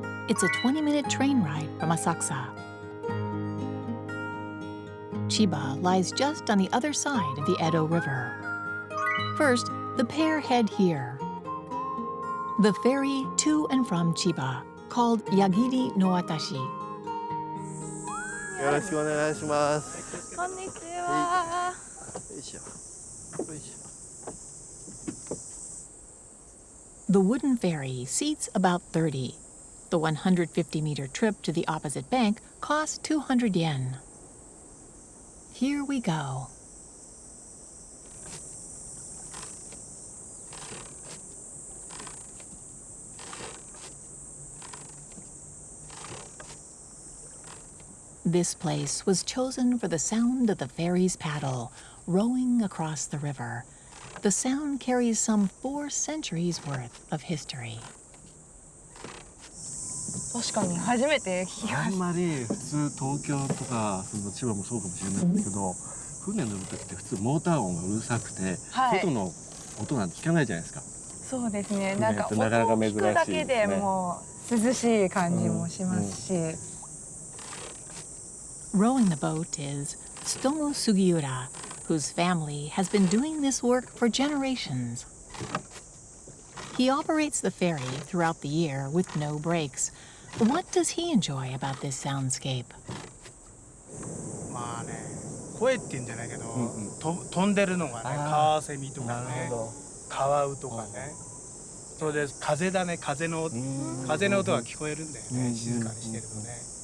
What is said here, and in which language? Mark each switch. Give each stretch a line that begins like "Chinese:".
English: It's a 20-minute train ride from Asakusa. Chiba lies just on the other side of the Edo River. First, the pair head here. The ferry to and from Chiba, called Yagiri no Watashi.
Japanese: よろしくお願いします。こんにちは。よいしょ。よいしょ。
English: The wooden ferry seats about 30. The 150-meter trip to the opposite bank costs 200 yen. Here we go. This place was chosen for the sound of the ferry's paddle, rowing across the river. The sound carries some 4 centuries worth of history.
Japanese: 確かに初めて聞きまあんした。まり普通東京とかその千葉もそうかもしれないんだけど、船乗る時って普通モーター音がうるさくて、はい外の音なんて聞かないじゃないですか。そうですね。なんか音をなかなか珍しい聞くだけでもう涼しい感じもしますし。
English: Rowing the boat is Tsutomu Sugiura, whose family has been doing this work for generations. He operates the ferry throughout the year with no breaks. What does he enjoy about this soundscape?
Japanese: まあね、声っていうんじゃないけど、飛んでるのがね、カワセミとかね、カワウとかね。それで風だね、風の音が聞こえるんだよね、静かにしてるとね。